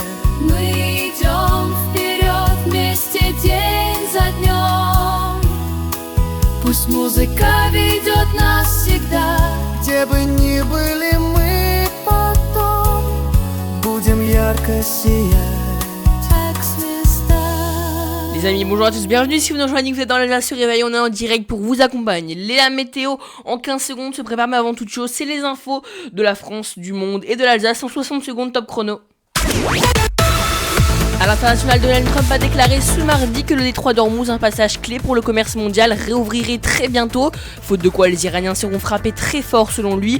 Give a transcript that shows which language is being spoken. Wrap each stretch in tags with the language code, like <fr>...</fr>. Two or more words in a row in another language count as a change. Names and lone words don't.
<ru>мы идем вперед вместе день за днем. Пусть музыка ведет нас всегда, Где бы ни были мы потом, будем ярко сиять. как звезда.</ru> <fr>Les amis, bonjour à tous, bienvenue si vous nous rejoignez, vous êtes dans la se réveil, on est en direct pour vous accompagner. La météo en 15 secondes se prépare, mais avant toute chose, c'est les infos de la France, du monde et de l'Alsace en 60 secondes top chrono. À l'international, Donald Trump a déclaré ce mardi que le détroit d'Ormuz, un passage clé pour le commerce mondial, réouvrirait très bientôt, faute de quoi les Iraniens seront frappés très fort selon lui.</fr>